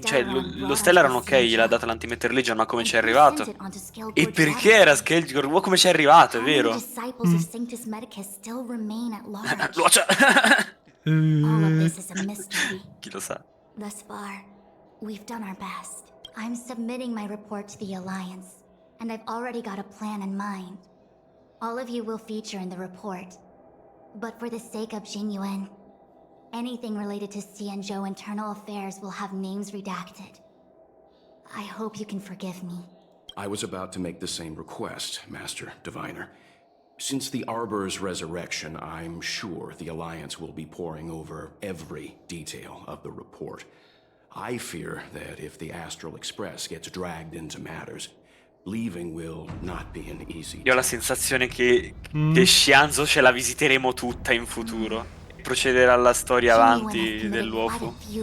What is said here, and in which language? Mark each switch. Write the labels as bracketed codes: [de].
[it] Cioè, lo Stellaron, ok, gliel'ha data l'Antimatter Legion, ma come ci è arrivato? E perché era Skelgor? Ma come ci è arrivato, è vero? [en] Disciples of Sanctus Medicus still remain at large. Luocia! All of this is a mystery. [it] Chi lo sa? [en] Thus far, we've done our best. I'm submitting my report to the Alliance, and I've already got a plan in mind. All of you will feature in the report. But for the sake of Jinyuan, anything related to Xianzhou internal affairs will have names redacted. I hope you can forgive me. I was about to make the same request, Master Diviner. Since the Arbor's resurrection, I'm sure the Alliance will be poring over every detail of the report. I fear that if the Astral Express gets dragged into matters, leaving will not be an easy [it] Io ho la sensazione che Xianzhou ce la visiteremo tutta in futuro. Procedere alla storia avanti dell'Uofu.